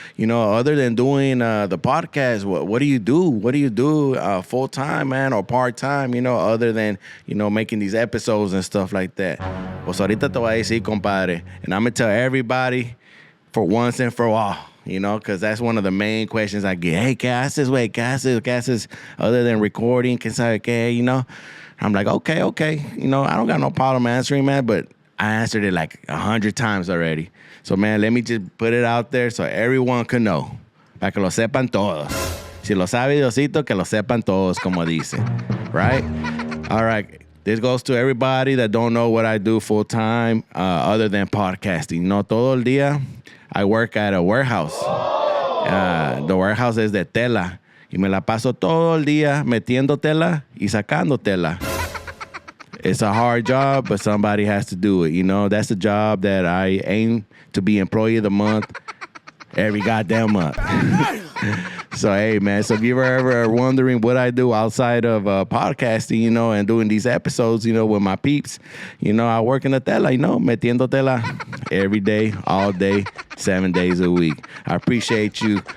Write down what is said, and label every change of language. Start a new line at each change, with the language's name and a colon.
English: You know, other than doing the podcast, what do you do? What do you do full-time, man, or part-time, you know, other than, you know, making these episodes and stuff like that?
Spanish: Pues ahorita te voy a decir, compadre,
English: and I'm going to tell everybody for once and for all. You know, because that's one of the main questions I get.
Spanish: Hey, ¿qué haces, güey? ¿Qué haces
English: other than recording?
Spanish: ¿Qué sabe qué?
English: You know? I'm like, okay. You know, I don't got no problem answering, man, but I answered it like 100 times already. So, man, let me just put it out there so everyone can know.
Spanish: Para que lo sepan todos. Si lo sabe Diosito, que lo sepan todos, como dice.
English: Right? All right. This goes to everybody that don't know what I do full-time other than podcasting.
Spanish: No, todo el día,
English: I work at a warehouse. The warehouse is
Spanish: de tela. Y me la paso todo el día metiendo tela y sacando tela.
English: It's a hard job, but somebody has to do it. You know, that's the job that I aim to be employee of the month every goddamn month. So, hey, man, so if you're ever wondering what I do outside of podcasting, you know, and doing these episodes, you know, with my peeps, you know, I work in the tela, you know,
Spanish: metiendo tela
English: every day, all day, 7 days a week. I appreciate you.